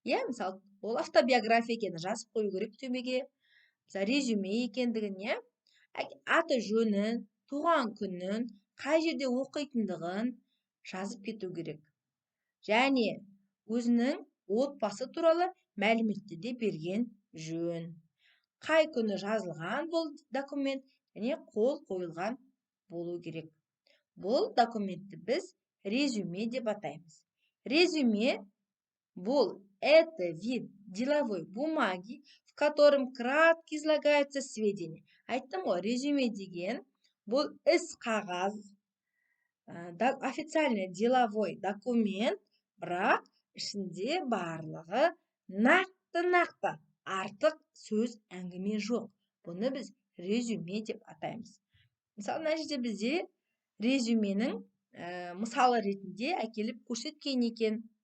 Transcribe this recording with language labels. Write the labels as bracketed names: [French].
[Kazakh] Мысалы, ол автобиография екенін жазып қою керек төбеге. Мысалы, резюме екендігін, аты жөнін, туған күнін, қай жерде оқитындығын жазып кету керек. Және өзінің отбасы туралы мәліметті де берген жөн. Қай күні жазылған бұл документ және қол қойылған болу керек. Бұл документті біз резюме деп атаймыз. [Russian] Резюме бұл это вид деловой бумаги, в котором кратко излагаются сведения. [Kazakh] Айттым ғой, резюме деген бұл іс қағаз, [Russian] официальный деловой документ, [Kazakh] бірақ ішінде барлығы нақты артық сөз әңгіме жоқ. Бұны біз резюме деп атаймыз. Мысалы, мына жерде бізде резюменің мысалы ретінде әкеліп көрсеткен екен.